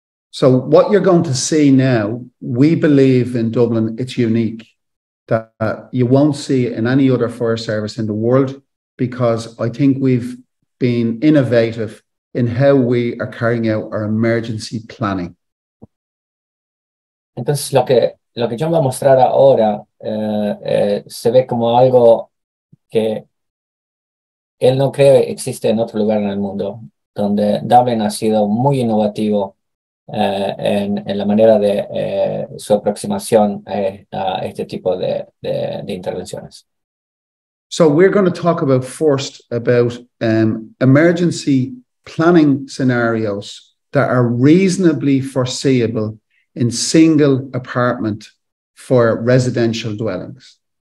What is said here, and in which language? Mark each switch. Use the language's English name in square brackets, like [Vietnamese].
[English] So what you're going to see now, we believe in Dublin, it's unique. That you won't see in any other fire service in the world, because I think we've been innovative in how we are carrying out our emergency planning. [Spanish] Entonces lo que yo voy a mostrar ahora se ve como algo que él no cree existe en otro lugar en el mundo, donde Dublín ha sido muy innovativo en la manera de su aproximación a este tipo de intervenciones. [English] So we're going to talk first about emergency planning scenarios that are reasonably foreseeable in single apartment for residential dwellings.